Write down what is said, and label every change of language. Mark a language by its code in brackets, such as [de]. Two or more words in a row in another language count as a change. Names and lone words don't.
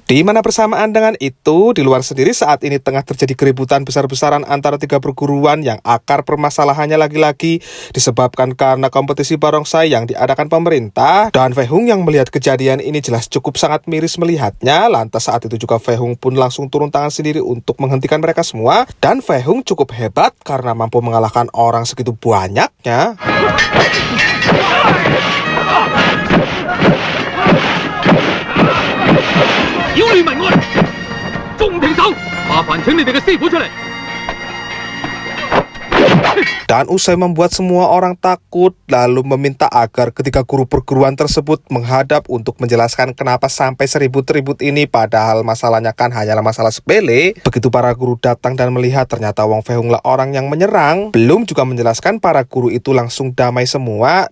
[id] Di mana bersamaan dengan itu, di luar sendiri saat ini tengah terjadi keributan besar-besaran antara 3 perguruan yang akar permasalahannya lagi-lagi disebabkan karena kompetisi barongsai yang diadakan pemerintah. Dan Fei Hung yang melihat kejadian ini jelas cukup sangat miris melihatnya. Lantas saat itu juga Fei Hung pun langsung turun tangan sendiri untuk menghentikan mereka semua. Dan Fei Hung cukup hebat karena mampu mengalahkan orang segitu banyaknya. [yue] 麻煩請你哋嘅師傅出嚟。 [id] Dan usai membuat semua orang takut, lalu meminta agar ketiga guru perguruan tersebut menghadap untuk menjelaskan kenapa sampai seribut-ribut ini padahal masalahnya kan hanyalah masalah sepele. Begitu para guru datang dan melihat ternyata Wang Fei Hung lah orang yang menyerang, belum juga menjelaskan para guru itu langsung damai semua.